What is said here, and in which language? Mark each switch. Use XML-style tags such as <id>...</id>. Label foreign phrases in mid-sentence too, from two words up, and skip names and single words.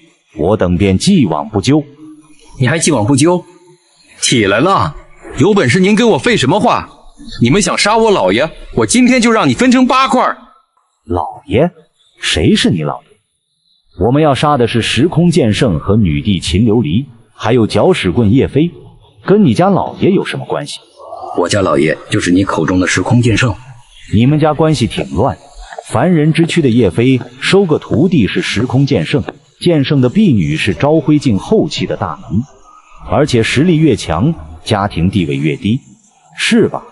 <zh>我等便既往不咎。你还既往不咎？起来了！有本事您给我废什么话？你们想杀我老爷，我今天就让你分成8塊。老爷？誰是你老爷？我們要殺的是時空劍聖和女帝秦琉璃，還有搅屎棍葉飛，跟你家老爺有什麼關係？我家老爺就是你口中的時空劍聖。你們家關係挺亂。凡人之軀的葉飛收個徒弟是時空劍聖，劍聖的婢女是昭輝境後期的大能，而且實力越強，家庭地位越低，是吧？</zh>